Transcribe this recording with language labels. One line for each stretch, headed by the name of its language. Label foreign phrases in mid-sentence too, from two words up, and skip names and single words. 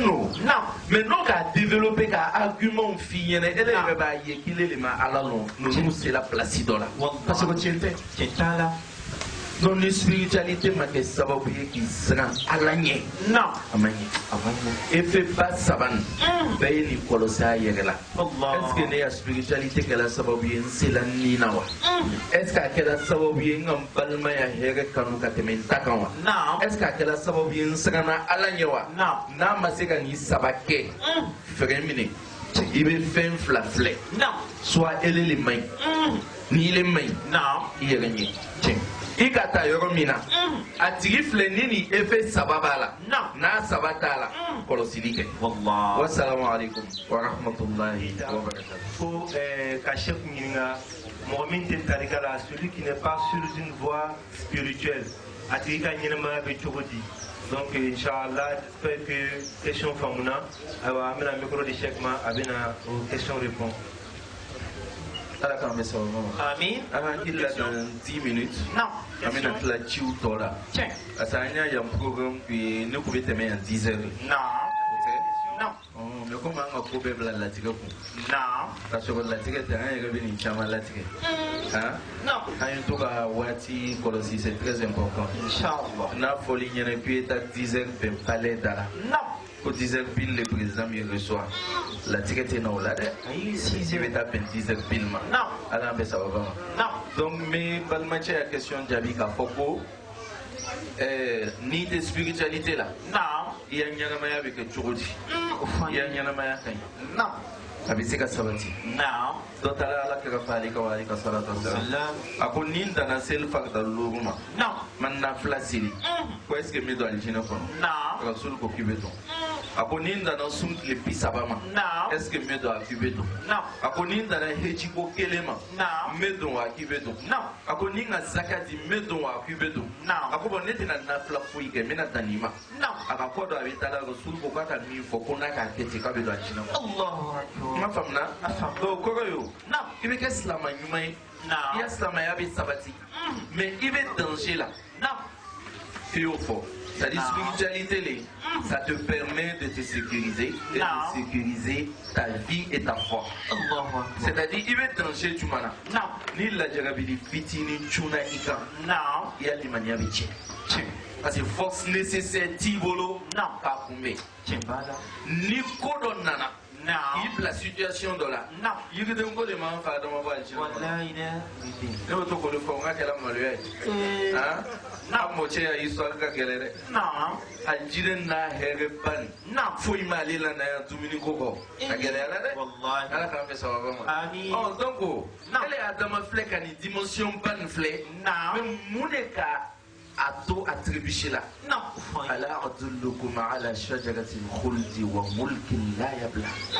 Bambara: no mais n'o k'a développer ka argument f'i ɲɛna ele yɛrɛ b'a ye k'ile de ma ala lɔn ninnu sera place dɔ la
French: parce que
Bambara: tiɲɛ tɛ donc ni spiritualité ma kɛ sababu ye k'i siran ala ɲɛ a ma ɲɛ effet ba saba nin bɛɛ ye nin kɔlɔsi a yɛrɛ la
French: est ce que
Bambara: ne ka spiritualité kɛra sababu ye n sela nin na wa
French: est ce que
Bambara: a kɛra sababu ye n ka n balimaya hɛrɛ kanu ka tɛmɛ n ta kan wa
French: est ce que
Bambara: a kɛra sababu ye n siranna ala ɲɛ wa n'a ma se ka nin saba kɛ fɛrɛ minɛ i bɛ fɛn fila filɛ soit ele le man ɲi ni ele man ɲi i yɛrɛ ɲɛ tiɲɛ i ka taa yɔrɔ min na a tigi filɛ ni nin effet saba b'a la n'a saba t'a la kɔlɔsili kɛ
Arabic: والسلام عليكم ورحمة الله وبركاته.
Bambara: Fo ka chef ɲininka mɔgɔ min tɛ tarika la
French: celui qui n'est pas sur une voie spirituelle
Bambara: a tigi ka ɲɛnamaya bɛ cogo di donc inchallah
French: j'espère que
Bambara: question faamuna ayiwa an bɛna micro di chef ma a bɛna o question répondre. ala k'an bɛ sababu ma Amin. an ka hakili la
French: dans 10 minutes
Bambara: an bɛna tila ciw tɔ la
French: parce que
Bambara: an y'a yan programme ne tun bɛ tɛmɛ yan 10 heures
French: mais comme
Bambara: an ka ko bɛɛ bila latigɛ kun ka sɔrɔ latigɛ tɛ an yɛrɛ bɛ nin caman latigɛ an ye to ka waati kɔlɔsi
French: c'est très important
Bambara: n'a fɔli ɲɛna k'i bɛ taa
French: 10 heures bɛn palais da la ko 10 heures pile le président me reçoit
Bambara: latigɛ tɛ na o la dɛ i bɛ taa bɛn 10 heures pile ma ala an bɛ sababa ma donc n bɛ balimacɛ ya question jaabi k'a fɔ ko n'i tɛ spiritualité la i ya ɲɛnamaya bɛ kɛ cogo di i ya ɲɛnamaya ka ɲi a bɛ se ka sabati dɔ taara ala kira fɛ ale ka wa ale ka
Arabic: صلاة وسلام
Bambara: a ko ni n danna seli farida loru ma man nafila seli ko
French: est ce que
Bambara: n bɛ don alijinɛ kɔnɔ rasul ko k'i bɛ don a ko ni n danna sun tile 30 ma est ce que n bɛ don a k'i bɛ don a ko ni n danna heji ko 1 ma n bɛ don wa k'i bɛ don a ko ni n ka zaka di n bɛ don wa k'i bɛ don a ko bon ne tɛna nafila foyi kɛ n bɛna dan nin ma a ka kɔ dɔ a bɛ taa la rasul ko k'a ka min fɔ ko n'a k'a kɛ ten k'a bɛ don alijinɛ kɔnɔ ma faamuna donc kɔrɔ ye o i bɛ kɛ silama ɲuman ye i ya silamaya bɛ sabati mais i bɛ danger la i y'o fɔ
French: c'est-à-dire spiritualité ça te permet de te sécuriser et de sécuriser ta vie et ta foi c'est-à-dire
Bambara: i bɛ danger jumɛn na ni lajarabili fitinin cunna i kan i ya limaniya bɛ tiɲɛ
French: parce que force nécessaire
Bambara: t'i bolo k'a kunbɛn ni ko dɔ nana i bila situation dɔ la yiriden ko de m'an fa dama bɔ alijinɛ ne bɛ to k'o de fɔ n ka kɛra maloya ye a mɔcɛ ya histoire ka gɛlɛ dɛ alijinɛ n'a hɛrɛ ba nin foyi m'ale la na yan dumuni ko kɔ a gɛlɛyara dɛ ala k'an bɛ sababa ma donc ele y'a dama filɛ ka nin dimension ba nin filɛ mais mun de ka a to a trébucher la
Arabic: هل أدلكم على شجرة الخلد وملك لا يبلى